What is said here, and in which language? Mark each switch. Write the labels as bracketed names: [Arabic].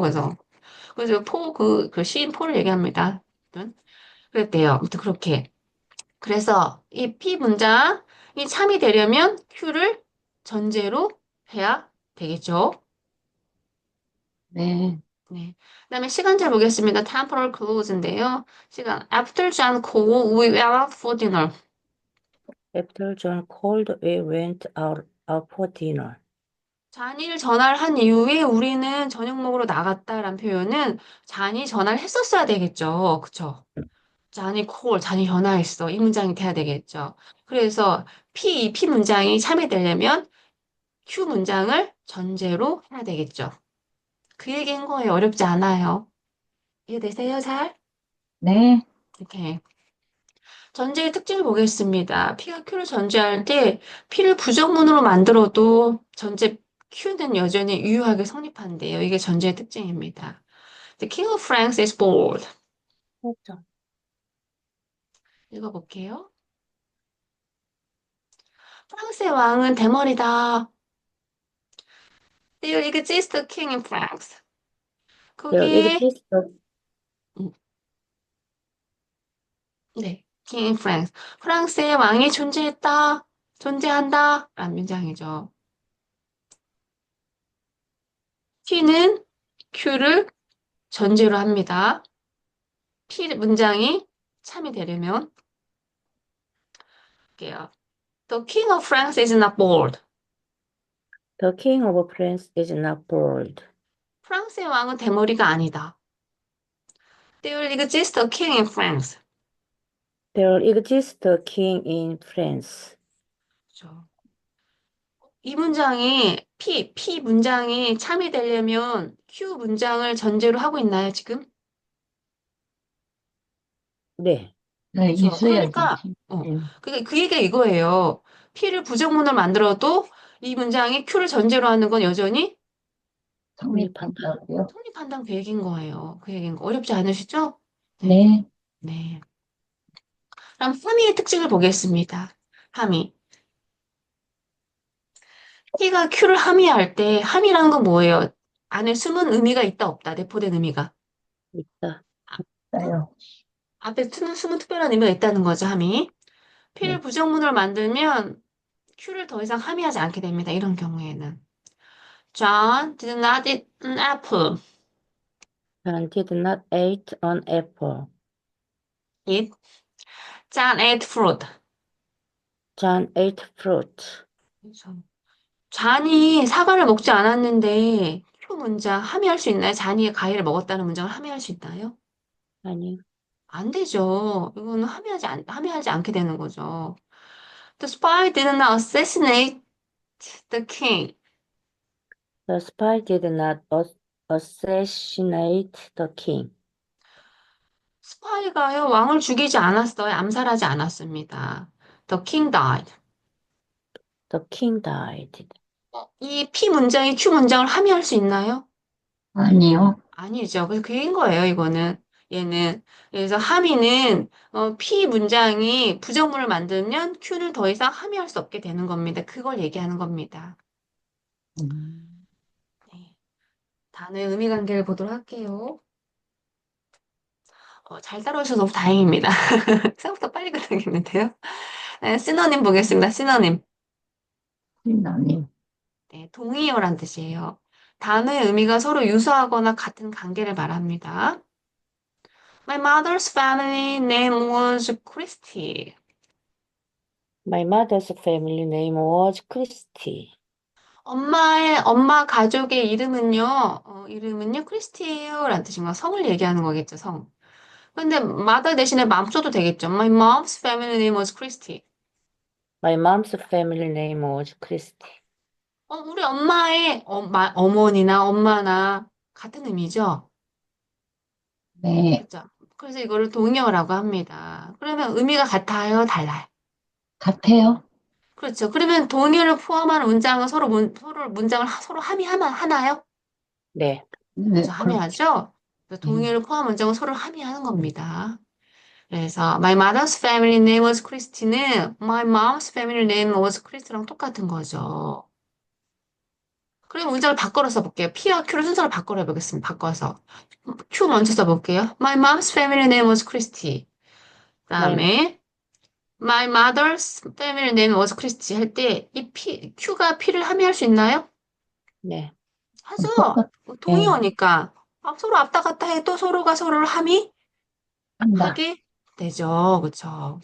[Korean] 그래서 그 시인 포를 얘기합니다. 아무튼 그랬대요. 아무튼 그렇게. 그래서 이 P 문장이 참이 되려면 Q를 전제로 해야 되겠죠. 네, 네. 그다음에 시간절 보겠습니다. temporal clause인데요. 시간. [English] After John called, we went out for dinner. After John called, we went out for dinner. [Korean] 잔이를 전화한 이후에 우리는 저녁 먹으러 나갔다라는 표현은 잔이 전화를 했었어야 되겠죠. 그쵸? 잔이 콜, 잔이 전화했어. 이 문장이 돼야 되겠죠. 그래서 P 문장이 참여되려면 Q 문장을 전제로 해야 되겠죠. 그 얘기인 거예요. 어렵지 않아요. 이해되세요, 잘? 네, 이렇게. 전제의 특징을 보겠습니다. P가 Q를 전제할 때 P를 부정문으로 만들어도 전제 Q는 여전히 유효하게 성립한대요. 이게 전제의 특징입니다. [English] The King of France is bold. [Korean] 그렇죠. 읽어볼게요. 프랑스의 왕은 대머리다. [English] There exists a king in France. There [Korean] 거기에 [English] exists a, 음, 네, King in France. [Korean] 프랑스의 왕이 존재했다. 존재한다. 라는 문장이죠. T는 Q를 전제로 합니다. P 문장이 참이 되려면 볼게요. [English] The King of France is not bold. the king of France is not bold. [Korean] 프랑스의 왕은 대머리가 아니다. [English] There exists a king in France. There exists a king in France. [Korean] 그렇죠. 이 문장이 P 문장이 참이 되려면 Q 문장을 전제로 하고 있나요, 지금? 네, 네, 그렇죠. 있어야죠. 그러니까 네, 그 얘기가 이거예요. P를 부정문을 만들어도 이 문장이 Q를 전제로 하는 건 여전히 성립한다. 성립한다고요? 성립한다는 그 얘기인 거예요. 그 얘기인 거. 어렵지 않으시죠? 네. 네, 네. 그럼 함의의 특징을 보겠습니다. 함의. T가 Q를 함의할 때 함의라는 건 뭐예요? 안에 숨은 의미가 있다 없다. 내포된 의미가. 있다. 어? 있어요. 앞에 숨은 특별한 의미가 있다는 거죠, 함의. P를 네, 부정문으로 만들면 Q를 더 이상 함의하지 않게 됩니다. 이런 경우에는. [English] John did not eat an apple. John did not eat an apple. Eat. John ate fruit. John ate fruit. [Korean] 그래서 잔이 사과를 먹지 않았는데 Q 문장 함의할 수 있나요? 잔이 과일을 먹었다는 문장을 함의할 수 있나요? 아니, 안 되죠. 이거는 함의하지 않게 되는 거죠. The spy did not assassinate the king. the spy did not assassinate the king. 스파이가요, 왕을 죽이지 않았어요. 암살하지 않았습니다. [English] The king died. The king died. [Korean] 이 P 문장이 Q 문장을 함의할 수 있나요? 아니요. 아니죠. 그래서 그인 거예요, 이거는. 얘는. 그래서 함의는 P 문장이 부정문을 만들면 Q는 더 이상 함의할 수 없게 되는 겁니다. 그걸 얘기하는 겁니다. 음, 네. 단어의 의미 관계를 보도록 할게요. 잘 따라오셔서 너무 다행입니다. 생각보다 빨리 끝나겠는데요. 네, 시노님 보겠습니다. 시노님. 신나님. 네, 동의어란 뜻이에요. 단어의 의미가 서로 유사하거나 같은 관계를 말합니다. [English] My mother's family name was Christy. My mother's family name was Christy. [Korean] 엄마 가족의 이름은요, 크리스티예요. 라는 뜻인가? 성을 얘기하는 거겠죠, 성. 근데 mother 대신에 mom 써도 되겠죠. [English] My mom's family name was Christy. My mom's family name was Christy. [Korean] 우리 엄마의 어머니나 엄마나 같은 의미죠? 네, 그죠? 그래서 이거를 동의어라고 합니다. 그러면 의미가 같아요, 달라요? 같아요. 그렇죠. 그러면 동의어를 포함한 문장은 문장을 서로 하나요? 네, 네, 그죠? 함의하죠? 그래서 네. 동의어를 포함한 문장은 서로 함의하는 겁니다. 그래서 [English] my mother's family name was Christy [Korean] 는 [English] my mom's family name was Chris [Korean] 랑 똑같은 거죠. 그럼 문장을 바꿔서 써볼게요. P와 Q를 순서를 바꿔 해보겠습니다. 바꿔서. Q 먼저 써볼게요. [English] My mom's family name was Christy. My, [Korean] 그다음에 [English] my mother's family name was Christy [Korean] 할 때 이 Q가 P를 함의할 수 있나요? 네. 하죠. 똑같, 네, 동의어니까 서로 왔다 갔다 해도 서로가 서로를 함의하게 한다. 되죠. 그렇죠.